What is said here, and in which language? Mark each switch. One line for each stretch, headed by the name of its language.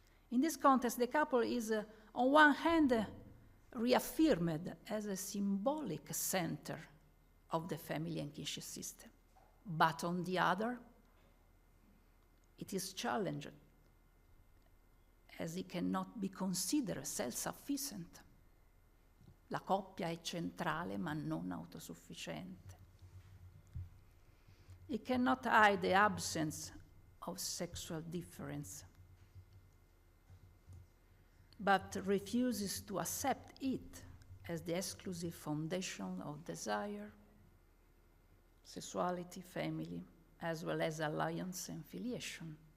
English: In this context, the couple is, on one hand, reaffirmed as a symbolic center of the family and kinship system, but on the other, it is challenged as it cannot be considered self-sufficient.
Italian: La coppia è centrale ma non autosufficiente.
English: It cannot hide the absence of sexual difference, but refuses to accept it as the exclusive foundation of desire, sexuality, family, as well as alliance and filiation.